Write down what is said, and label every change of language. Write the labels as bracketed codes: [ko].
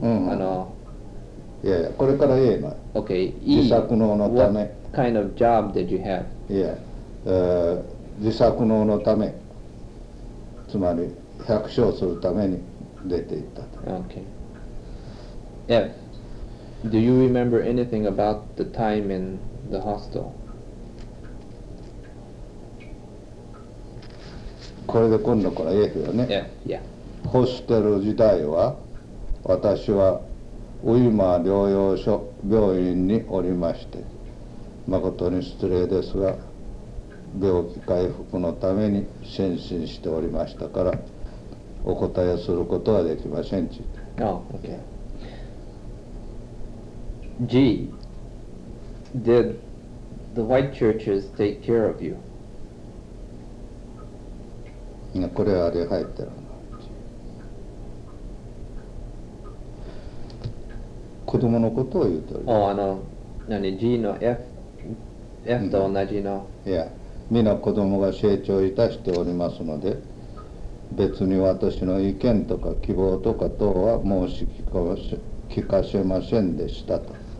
[ja] うん、いやいや、これから A の。 [en] OK。 [ja] 自作農のため。 [en] What kind of job did you have? [ja] いや、自作農のため、つまり百姓するために出て行った。 [en] OK。 F。 Do you remember anything about the time in the hostel? [ja] これで今度から言えるよね。 [en] Yeah, yeah. [ja] ホステル時代は私はウィマー療養所病院におりまして、誠に失礼ですが病気回復のために献身しておりましたからお答えすることはできませんち。 [en] Oh, okay. G. Did the white churches take care of you? [ja] これはあれ入ってるの。子供のことを言ってる。お、何 G の F、F と同じの。いや、皆子供が成長いたしておりますので、別に私の意見とか希望とか等は申し聞かせませんでしたと。